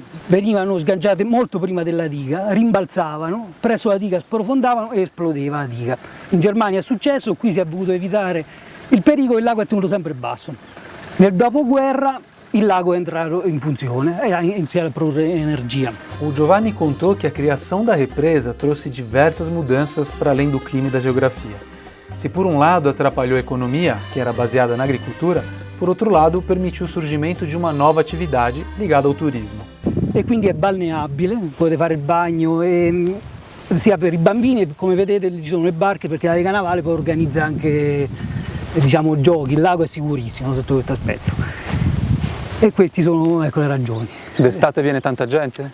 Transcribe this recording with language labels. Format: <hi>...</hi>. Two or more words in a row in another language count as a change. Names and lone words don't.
<it>Venivano sganciate molto prima della diga, rimbalzavano, presso la diga sprofondavano e esplodeva la diga. In Germania è successo, qui si è voluto evitare il pericolo e il lago è tenuto sempre basso. Nel dopoguerra il lago é entrato in funzione e ha iniziato a produrre energia.</it> <pt>O Giovanni contou que a criação da represa trouxe diversas mudanças para além do clima e da geografia. Se por um lado atrapalhou a economia, que era baseada na agricultura, por outro lado permitiu o surgimento de uma nova atividade ligada ao turismo.</pt> <it>E quindi è balneabile, potete fare il bagno sia per i bambini, come vedete ci sono le barche perché la Lega Navale poi organizza anche giochi, il lago è sicurissimo sotto questo aspetto. E queste sono le ragioni. D'estate viene tanta gente?</it>